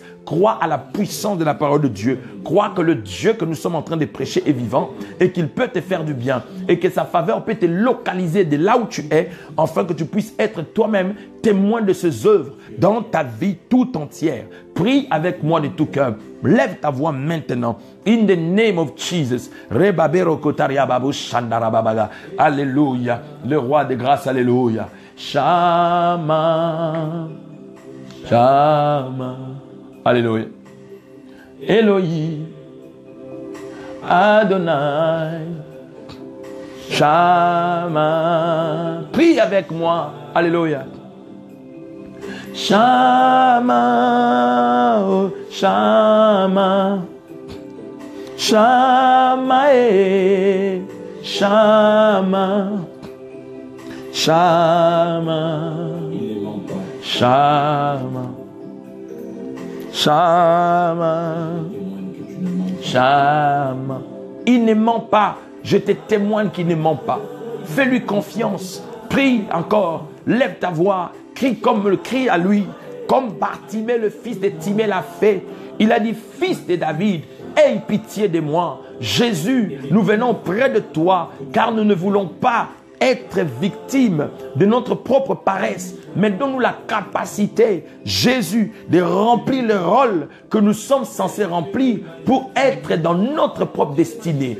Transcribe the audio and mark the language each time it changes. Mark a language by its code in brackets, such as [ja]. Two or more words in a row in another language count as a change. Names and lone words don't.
[fr] Crois à la puissance de la parole de Dieu. Crois que le Dieu que nous sommes en train de prêcher est vivant et qu'il peut te faire du bien et que sa faveur peut te localiser de là où tu es afin que tu puisses être toi-même témoin de ses œuvres dans ta vie tout entière. Prie avec moi de tout cœur. Lève ta voix maintenant. [en] In the name of Jesus. [fr] Alléluia. Le roi de grâce, alléluia. Shama. Shama. Alléluia. Elohim. Adonai. Shama. Prie avec moi. Alléluia. Shama, oh, Shama, Shama, Shama, Shama, Shama, Shama, Shama. Il ne ment pas. Je te témoigne qu'il ne ment pas. Fais-lui confiance. Prie encore. Lève ta voix. Crie comme le crie à lui, comme Bartimée, le fils de Timée l'a fait. Il a dit, fils de David, aie pitié de moi. Jésus, nous venons près de toi, car nous ne voulons pas être victimes de notre propre paresse, mais donne-nous la capacité, Jésus, de remplir le rôle que nous sommes censés remplir pour être dans notre propre destinée.